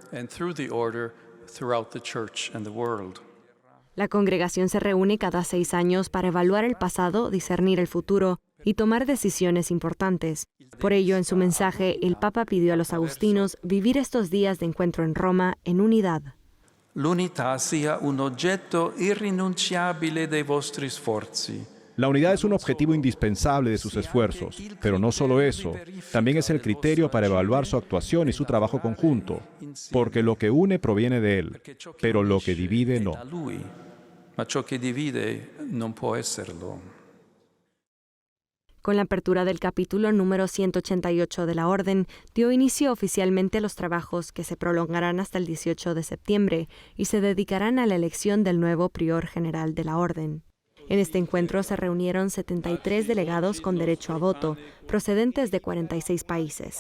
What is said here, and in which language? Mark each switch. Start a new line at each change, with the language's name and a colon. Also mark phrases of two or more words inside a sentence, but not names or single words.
Spanish: La congregación se reúne cada 6 años para evaluar el pasado, discernir el futuro y tomar decisiones importantes. Por ello, en su mensaje, el Papa pidió a los agustinos vivir estos días de encuentro en Roma en unidad.
Italian: L'unità sia un oggetto irrinunciabile dei vostri sforzi.
Spanish: La unidad es un objetivo indispensable de sus esfuerzos, pero no solo eso, también es el criterio para evaluar su actuación y su trabajo conjunto, porque lo que une proviene de él, pero lo que divide no.
Italian: Ma ciò che divide non può esserlo.
Spanish: Con la apertura del capítulo número 188 de la Orden, dio inicio oficialmente a los trabajos que se prolongarán hasta el 18 de septiembre y se dedicarán a la elección del nuevo prior general de la Orden. En este encuentro se reunieron 73 delegados con derecho a voto, procedentes de 46 países.